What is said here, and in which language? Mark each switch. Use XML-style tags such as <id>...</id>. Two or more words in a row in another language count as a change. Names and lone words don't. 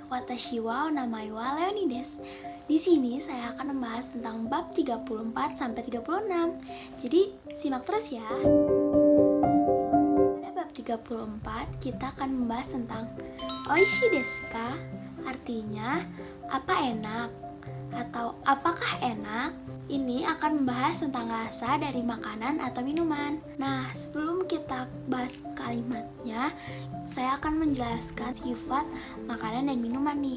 <ja>私はお名前はLeoniです.</ja> <id>Di sini saya akan membahas tentang bab 34 sampai 36. Jadi, simak terus ya. Pada bab 34 kita akan membahas tentang</id> <ja>おいしいですか?</ja> <id>Artinya, apa enak? Atau apakah enak? Ini akan membahas tentang rasa dari makanan atau minuman. Nah, sebelum kita bahas kalimatnya, saya akan menjelaskan sifat makanan dan minuman nih.</id>